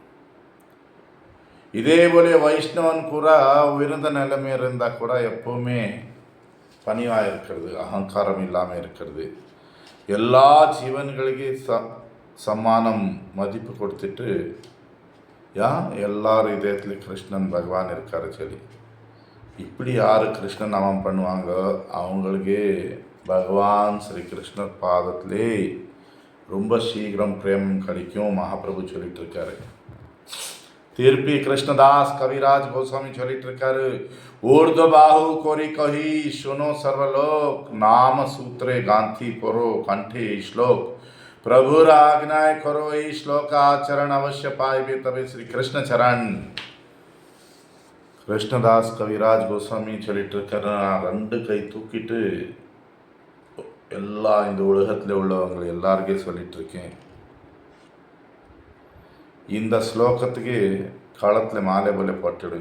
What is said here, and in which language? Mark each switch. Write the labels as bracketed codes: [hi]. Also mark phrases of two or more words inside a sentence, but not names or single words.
[ta] இதே போல வைஷ்ணவன் கூட உயர்ந்த நிலைமை இருந்தால் கூட எப்பவுமே பணிவாக இருக்கிறது, அகங்காரம் இல்லாமல் இருக்கிறது, எல்லா ஜீவன்களுக்கும் சம்மானம் மதிப்பு கொடுத்துட்டு எல்லார் இதயத்துலேயும் கிருஷ்ணன் பகவான் இருக்காரு சொல்லி இப்படி யார் கிருஷ்ண நாமம் பண்ணுவாங்க அவங்களுக்கு பகவான் ஸ்ரீ கிருஷ்ணர் பாதத்திலே ரொம்ப சீக்கிரம் பிரேமம் கிடைக்கும் மகாபிரபு சொல்லிட்டு இருக்காரு. திருப்பி கிருஷ்ணதாஸ் கவிராஜ் கோஸ்வாமி சொல்லிட்டு இருக்காரு, [bn] ঊর্ধ্ব বাহু করি কহি শুন সর্বলোক নাম সূত্রে গাঁথি পর কণ্ঠে শ্লোক প্রভুর আজ্ঞায় করো এই শ্লোকাচরণ অবশ্য পাইবে তবে শ্রীকৃষ্ণ চরণ. [ta] கிருஷ்ணதாஸ் கவிராஜ் கோஸ்வாமி சொல்லிட்டு இருக்காரு, நான் 2 கை தூக்கிட்டு எல்லா இந்த உலகத்தில் உள்ளவங்க எல்லாருக்கே சொல்லிட்டு இருக்கேன், இந்த ஸ்லோகத்துக்கு காலத்தில் மாலை போல போட்டுடுங்க.